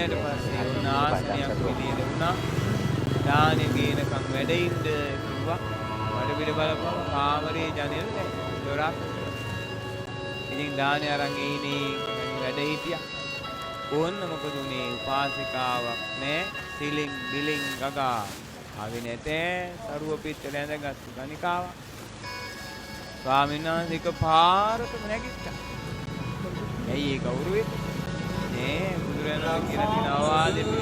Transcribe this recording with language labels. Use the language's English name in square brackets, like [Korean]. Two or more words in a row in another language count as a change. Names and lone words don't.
[Sinhala] වැඩියට [Thai] นะครับ [Sinhala] පස්සේ [Thai] ครูบาอาจารย์ [Sinhala] නාස්තියක් [Thai] สะดวก [Sinhala] විදියට වුණා දානෙ ගේනකම් වැඩ ඉන්න කිව්වා වඩ පිට බලපුවම කාමරේ ජනෙල් නැහැ දොරක් ඉතින් දානෙ අරන් ඉන්නේ වැඩ හිටියා ඕන්න මොකද උනේ උපාසිකාවක් නැහැ සිලින් බිලින් ගගා ආවේ නැතේ සරුව පිටට ඇඳගත්තු ගණිකාවක් ස්වාමීන් වහන්සේ එකපාරටම නැගිට්ටා ඇයි ඒ කවුරු වෙන්නේ නේ බුදුරජාණන් කියලා තියෙන අවවාදෙ